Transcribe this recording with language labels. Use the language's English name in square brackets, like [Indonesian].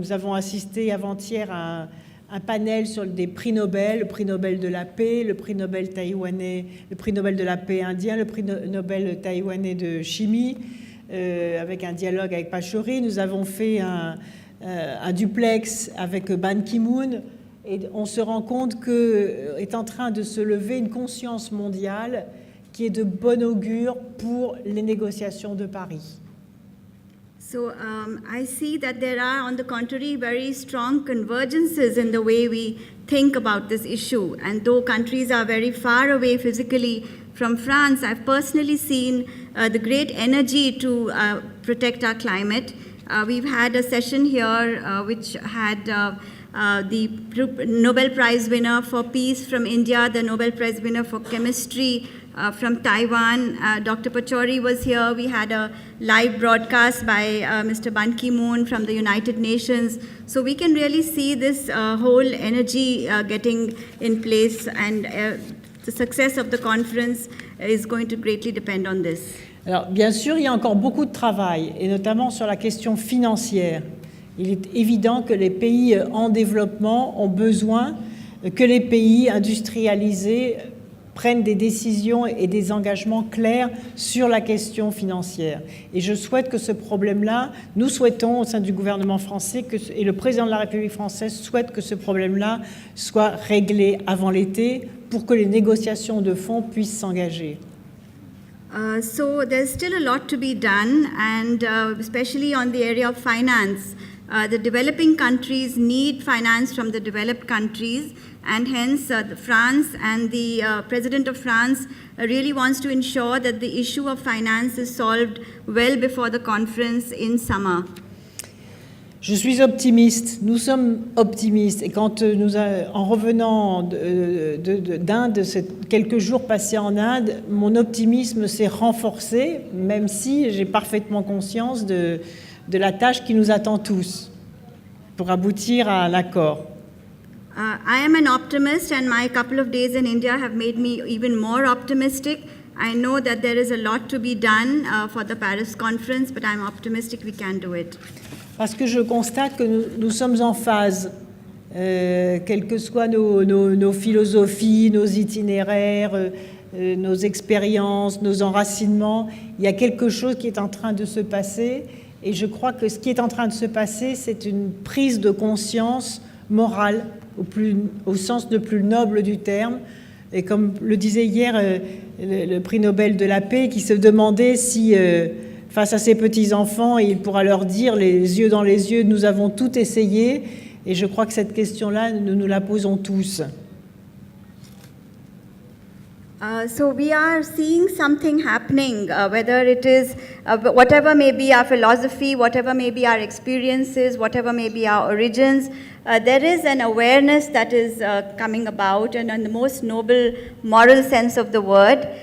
[French] Nous avons assisté avant-hier à un panel sur des prix Nobel, le prix Nobel de la paix, le prix Nobel taïwanais, le prix Nobel de la paix indien, le prix Nobel taïwanais de chimie, avec un dialogue avec Pachauri. Nous avons fait un duplex avec Ban Ki-moon, et on se rend compte qu'est en train de se lever une conscience mondiale qui est de bon augure pour les négociations de Paris. [English] So I see that there are, on the contrary, very strong convergences in the way we think about this issue. And though countries are very far away physically from France, I've personally seen the great energy to protect our climate. We've had a session here which had the Nobel Prize winner for peace from India, the Nobel Prize winner for chemistry from Taiwan. Dr. Pachauri was here. We had a live broadcast by Mr. Ban Ki-moon from the United Nations. So we can really see this whole energy getting in place, and the success of the conference is going to greatly depend on this. [French] Alors, bien sûr, il y a encore beaucoup de travail, et notamment sur la question financière. Il est évident que les pays en développement ont besoin que les pays industrialisés prennent des décisions et des engagements clairs sur la question financière. Et je souhaite que ce problème-là, nous souhaitons au sein du gouvernement français, et le président de la République française souhaite que ce problème-là soit réglé avant l'été pour que les négociations de fond puissent s'engager. [English] So there's still a lot to be done, and especially on the area of finance. The developing countries need finance from the developed countries, and hence France and the President of France really wants to ensure that the issue of finance is solved well before the conference in summer. [French] Je suis optimiste, nous sommes optimistes, et quand en revenant d'Inde, quelques jours passés en Inde, mon optimisme s'est renforcé, même si j'ai parfaitement conscience de la tâche qui nous attend tous pour aboutir à l'accord. [English] I am an optimist, and my couple of days in India have made me even more optimistic. I know that there is a lot to be done for the Paris conference, but I'm optimistic we can do it. [French] Parce que je constate que nous sommes en phase, quelles que soient nos philosophies, nos itinéraires, nos expériences, nos enracinements. Il y a quelque chose qui est en train de se passer, et je crois que ce qui est en train de se passer, c'est une prise de conscience morale, au sens le plus noble du terme. Et comme le disait hier le prix Nobel de la paix, qui se demandait si face à ses petits-enfants et il pourra leur dire, les yeux dans les yeux, nous avons tout essayé. Et je crois que cette question-là, nous nous la posons tous. [English] So we are seeing something happening, whether it is whatever may be our philosophy, whatever may be our experiences, whatever may be our origins, there is an awareness that is coming about, and in the most noble moral sense of the word.